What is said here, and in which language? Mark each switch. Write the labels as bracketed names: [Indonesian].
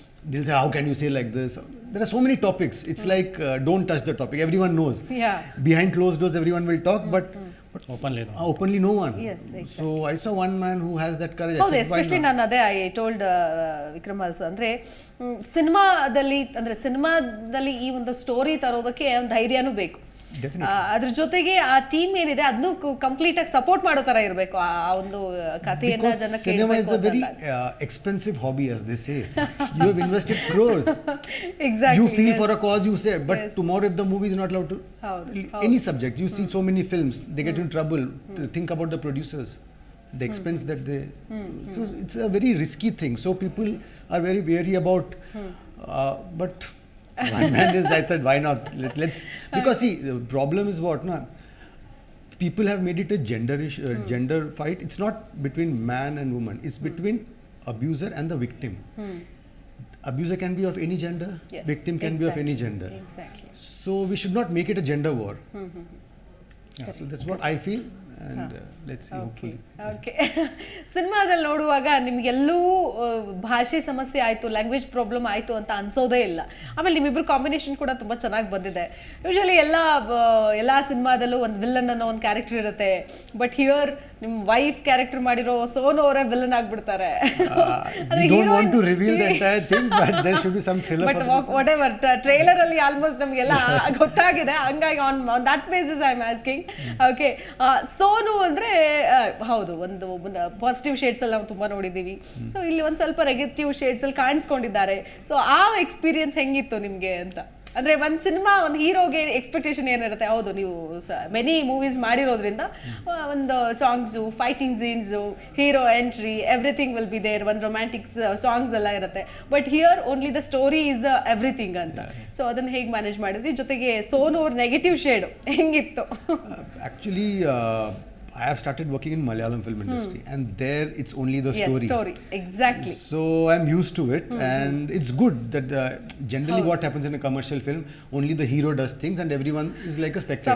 [English] They'll say, how can you say like this? There are so many topics. It's like, don't touch the topic. Everyone knows. Yeah. Behind closed doors, everyone will talk, but openly no one. Yes, exactly. So I saw one man who has that courage. [Kannada] ಹೌದು, especially ನಾನು ಅದೇ [English] I told [Kannada] Vikram also, ಅಂದರೆ ಸಿನಿಮಾದಲ್ಲಿ ಈ ಒಂದು story ತರೋದಕ್ಕೆ ಒಂದು ಧೈರ್ಯನೂ ಬೇಕು. ಅದ್ರ ಜೊತೆಗೆ ಆ ಟೀಮ್ ಏನಿದೆ ಅದನ್ನು ಕಂಪ್ಲೀಟ್ ಆಗಿ ಸಪೋರ್ಟ್ ಮಾಡೋ ತರ ಇರಬೇಕು. ಆ ಒಂದು ಕಥೆಯನ್ನ ಜನಕ್ಕೆ [English] cinema is a very expensive hobby, as they say. You have invested crores. Exactly. You feel for a cause, you say, but tomorrow if the movie is not allowed to any subject, you see so many films, they get in trouble. Think about the producers, the expense that they so it's a very risky thing, so people are very wary about but one man is that said, why not, let's because see, the problem is what, na, people have made it a gender fight. It's not between man and woman, it's between abuser and the victim. Abuser can be of any gender, yes, victim can be of any gender. Exactly. So we should not make it a gender war. So that's what I feel, and let's see, hopefully. Okay. [Kannada] ಸಿನಿಮಾದಲ್ಲಿ ನೋಡುವಾಗ ನಿಮಗೆಲ್ಲೂ ಭಾಷೆ ಸಮಸ್ಯೆ ಆಯಿತು, language problem ಆಯಿತು ಅಂತ ಅನ್ಸೋದೇ ಇಲ್ಲ. ಆಮೇಲೆ ನಿಮ್ಮಿಬ್ಬರು combination ಕೂಡ ತುಂಬ ಚೆನ್ನಾಗಿ ಬಂದಿದೆ. ಯೂಶಲಿ ಎಲ್ಲ ಸಿನಿಮಾದಲ್ಲೂ ಒಂದು ವಿಲ್ಲನ್ ಅನ್ನೋ ಒಂದು ಕ್ಯಾರೆಕ್ಟರ್ ಇರುತ್ತೆ, [English] but here [Kannada] ನಿಮ್ಮ ವೈಫ್ ಕ್ಯಾರೆಕ್ಟರ್ ಮಾಡಿರೋ ಸೋನು ಅವರೇ ವಿಲ್ಲನ್ ಆಗ್ಬಿಡ್ತಾರೆ. [English] We don't want to reveal the entire thing, but there should be some thriller. But whatever, trailer ಅಲ್ಲಿ almost [Kannada] ನಮಗೆಲ್ಲ ಗೊತ್ತಾಗಿದೆ, ಹಂಗಾಗಿ [English] On that basis I am asking. [Kannada] Okay, Sonu ಅಂದ್ರೆ ಹೌದು, ಒಂದು ಪಾಸಿಟಿವ್ ಶೇಡ್ಸ್ ಅಲ್ಲಿ ನಾವು ತುಂಬಾ ನೋಡಿದೀವಿ. ಸೊ ಇಲ್ಲಿ ಒಂದ್ ಸ್ವಲ್ಪ ನೆಗೆಟಿವ್ ಶೇಡ್ಸ್ ಅಲ್ಲಿ ಕಾಣಿಸ್ಕೊಂಡಿದ್ದಾರೆ. ಸೊ ಆ ಎಕ್ಸ್ಪೀರಿಯನ್ಸ್ ಹೆಂಗಿತ್ತು ನಿಮ್ಗೆ ಅಂತ? ಅಂದ್ರೆ ಒಂದ್ ಸಿನಿಮಾ, ಒಂದು ಹೀರೋಗೆ ಎಕ್ಸ್ಪೆಕ್ಟೇಷನ್ ಏನಿರುತ್ತೆ, ಹೌದು ನೀವು ಮೆನಿ ಮೂವೀಸ್ ಮಾಡಿರೋದ್ರಿಂದ ಒಂದು songs, fighting scenes, hero entry, [English] everything will be there, [Kannada] ಒಂದು ರೊಮ್ಯಾಂಟಿಕ್ ಸಾಂಗ್ಸ್ ಎಲ್ಲ ಇರುತ್ತೆ. [English] But here only the story is everything ಅಂತ. [Kannada] ಸೊ ಅದನ್ನ ಹೇಗೆ ಮ್ಯಾನೇಜ್ ಮಾಡಿದ್ರಿ? ಜೊತೆಗೆ ಸೋನು ಅವ್ರ ನೆಗೆಟಿವ್ ಶೇಡ್ ಹೆಂಗಿತ್ತು? [English] Actually, I have started working in Malayalam film industry, and there it's only the story. Yes, story, exactly. So I'm used to it, and it's good that generally what happens in a commercial film, only the hero does things and everyone is like a spectator.